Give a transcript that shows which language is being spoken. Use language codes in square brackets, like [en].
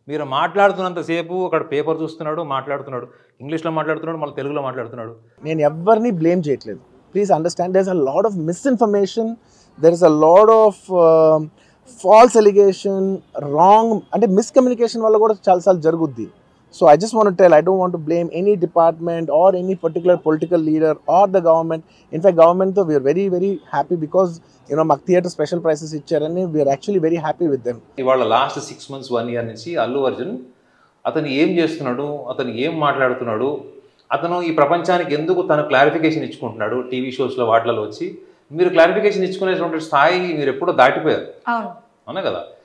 [te] మీరు మాట్లాడుతున్నంతసేపు అక్కడ పేపర్ చూస్తున్నాడు, మాట్లాడుతున్నాడు, ఇంగ్లీష్లో మాట్లాడుతున్నాడు, మళ్ళీ తెలుగులో మాట్లాడుతున్నాడు. నేను ఎవరిని బ్లేమ్ చేయట్లేదు. [en] please understand, there is a lot of misinformation, there is a lot of false allegation, wrong [te] అంటే మిస్కమ్యూనికేషన్ వల్ల కూడా చాలాసార్లు జరుగుద్ది. [en] So I just want to tell, I don't want to blame any department or any particular political leader or the government. In fact, government though, we are very, very happy because, you know, [te] maku theatre special prices ichcharani, [en] we are actually very happy with them. [te] ఇవాళ last [en] 6 months 1 year [te] నుంచి అల్లు అర్జున్ అతను ఏం చేస్తున్నాడు, అతను ఏం మాట్లాడుతున్నాడు, అతను ఈ ప్రపంచానికి ఎందుకు తను క్లారిఫికేషన్ ఇచ్చుకుంటున్నాడు టీవీ షోస్లో వాటిలలో వచ్చి, మీరు క్లారిఫికేషన్ ఇచ్చుకునేటువంటి స్థాయి మీరు ఎప్పుడో దాటిపోయారు. అవునా కదా?